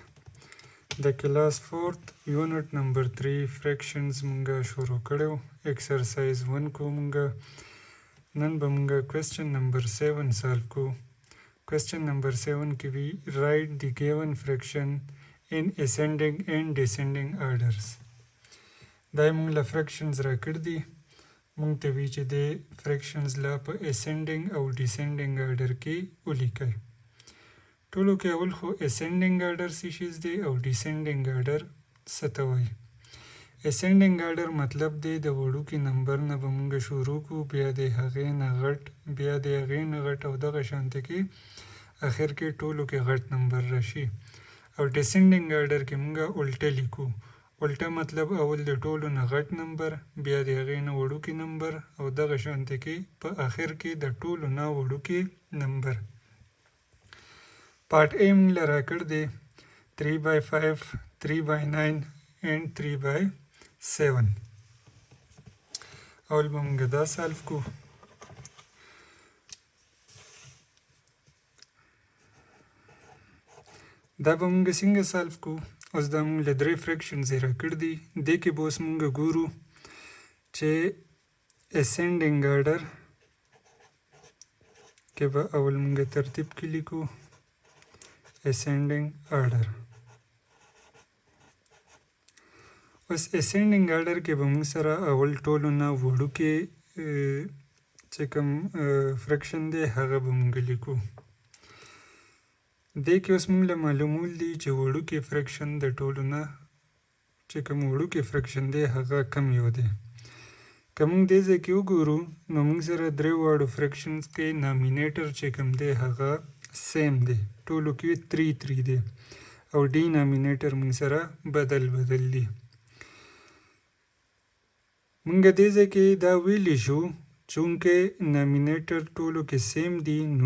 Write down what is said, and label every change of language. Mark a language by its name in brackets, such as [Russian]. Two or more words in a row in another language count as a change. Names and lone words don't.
[English] The class 4th unit number 3 fractions [Pashto] مونږ شروع کوو. Exercise 1 کو مونږ نن به مونږ [English] question number [Pashto] 7 solve ko. [English] Question number 7 ki we write the given fraction in ascending and descending orders. [Pashto] دا مونږ له fractions را کړ دي مونږ ته وی چې د fractions لا په ascending او [English] descending order [Pashto] کې ولیکئ ټولو کې اول خو [English] ascending order [Pashto] څه شی دی او [English] descending order [Pashto] څه ته وایي [English] ascending order [Pashto] مطلب دی د وړوکي نمبر نه به مونږ شروع کو بیا د هغې نه غټ بیا د هغې نه غټ او دغه شانته کې اخر کې ټولو کې غټ نمبر راشي او [English] descending order [Pashto] کې مونږ الټه لیکو الټه مطلب اول د ټولو نه غټ نمبر بیا د هغې نه وړوکی نمبر او دغه شانته کې په آخر کې د ټولو نه وړوکی نمبر پارت A موږ له راکړ دی 3/5 3/9 and 3/7 اول به موږ دا سالف کو دا به موږ څنګه سالف کو اوس دا موږ له درې فرکشنز یې راکړ دي دې کې به اوس موږ ګورو چې [English] ascending order [Pashto] کې به اول موږ ترتیب کې لیکو [English] ascending order [Pashto] اوس [English] ascending order [Pashto] کې به موږ سره اول ټولو نه وړوکی چې کوم فرکشن دی هغه به موږ لیکو دې کې اوس موږ له معلومول دي چې وړوکی فرکشن د ټولو نه چې کوم وړوکی فرکشن دی هغه کم یو دی که موږ دې ځای کې وګورو نو موږ سره درې واړو فرکشنز کې نامینیټر چې کوم دی هغه سیم دی ټولو کې 3 دی او ډي نامینیټر موږ سره بدل دی موږ دې ځای کې دا ویلی شو چونکه نامینیټر ټولو کې سیم دی نو